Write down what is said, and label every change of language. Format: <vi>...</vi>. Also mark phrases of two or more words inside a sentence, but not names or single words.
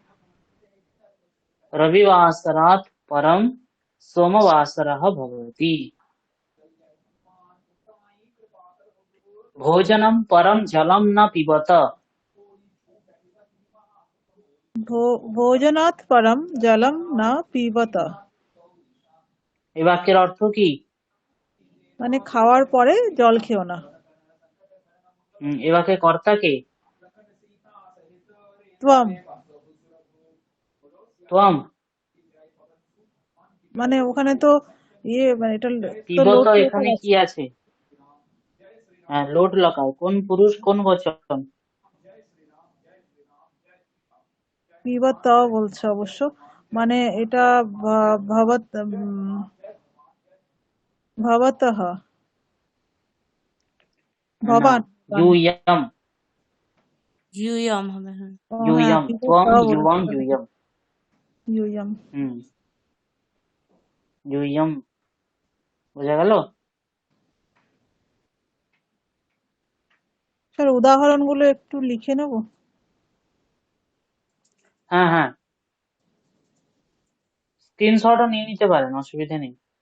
<sa>रविवासरात् परं सोमवासरः भवति। भोजनं परं जलं न पिबत। भोजनात् परं जलं न पिबत।</sa> <bn>এই বাক্যের অর্থ কি? মানে খাওয়ার পরে জল খেও না। এই বাক্যের কর্তা কে? ত্বম। ত্বম মানে ওখানে তো মানে এটা তো পিবত লোট এখানে কি আছে? হ্যাঁ,</bn> <sa>লোট লকায়।</sa> <bn>কোন পুরুষ কোন বচন? পিবত বলছে অবশ্য, মানে এটা</bn> <sa>ভবতঃ ভবান।</sa> <bn>यूयम ইউয়ম হবে, হ্যাঁ।</bn> <sa>यूयम त्वम युवम यूयम।</sa> <bn>ইউয়ম। यूयम বোঝা গেল? স্যার উদাহরণগুলো একটু লিখে নেব। হ্যাঁ হ্যাঁ, স্ক্রিনশটও নিয়ে নিতে পারেন, অসুবিধা নেই।</bn>